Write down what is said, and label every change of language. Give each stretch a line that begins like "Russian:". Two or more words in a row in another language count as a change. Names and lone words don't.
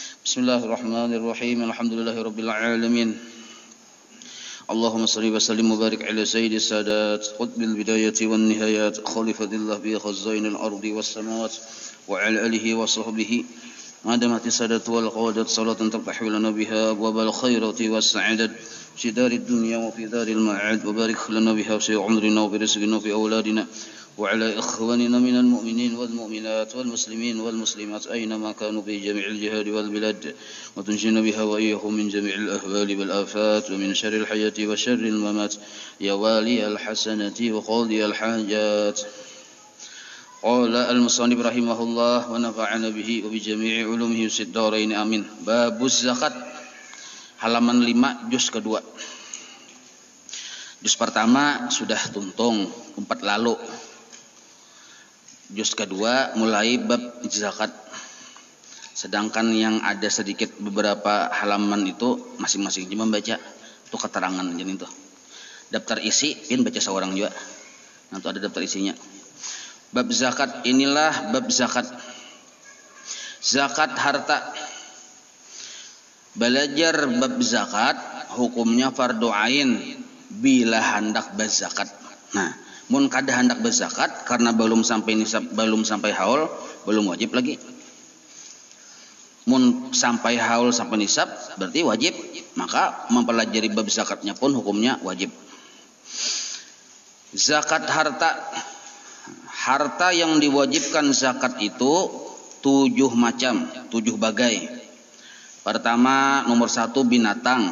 Arabic: بسم الله الرحمن الرحيم. الحمد لله رب العالمين. اللهم صل وسلم وبارك على سيد السادات قطب البداية والنهايات خليفة الله بخزائن الأرض والسماوات وعلى آله وصحبه ما دامت السادات والقادات صلاة تفتح لنا بها أبواب الخيرات والسعادات في دار الدنيا وفي دار المعاد وبارك لنا بها في عمرنا وبرزقنا وفي أولادنا وعلى إخواننا من المؤمنين والمؤمنات والمسلمين والمسلمات أينما كانوا في جميع الجهاد والبلاد وتنجينا بها وإياهم من جميع الأهوال والآفات ومن شر الحياة وشر الممات يا والي الحسنة وقاضي الحاجات. قال المصنف رحمه الله ونفعنا به وبجميع علومه في الدارين آمين. باب الزكاة
Indonesian: halaman 5 juz kedua. Juz pertama sudah tuntung 4 lalu. Juz kedua mulai bab zakat. Sedangkan yang ada sedikit beberapa halaman itu masing-masing cuma baca itu keterangan jadi itu. Daftar isi pin baca seorang juga. Nah, itu ada daftar isinya. Bab zakat, inilah bab zakat. Zakat harta. Belajar bab zakat hukumnya fardu ain bila hendak berzakat.
Banjar: Nah, mun kada hendak berzakat karena belum sampai nisab, belum sampai haul, belum wajib lagi.
Indonesian: Mun sampai haul sampai nisab berarti wajib, maka mempelajari bab zakatnya pun hukumnya wajib. Zakat harta. Harta yang diwajibkan zakat itu 7 macam, 7 bagai. Pertama, nomor 1 binatang.